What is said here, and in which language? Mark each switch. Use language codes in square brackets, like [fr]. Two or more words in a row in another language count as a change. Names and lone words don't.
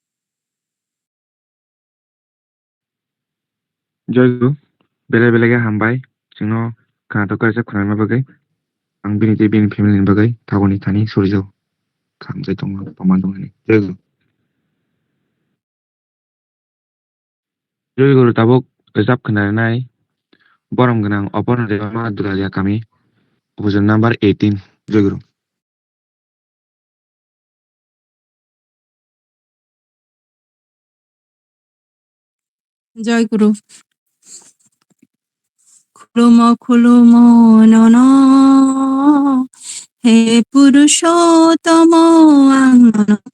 [trk] Joy Guru, bele-belege hambai jingno kanato kaisa khunarma bagai ang bini te bini family ni bagai thagoni thani surijau khamjai tongo paman dongani Joy Guru. Joy Guru tabuk rijab khunarnai borom gnang opor rema dulalia kami option number 18 Joy Guru. জয় গুরু খুলুম নন হে পুরুষোত্তম আঙ্গন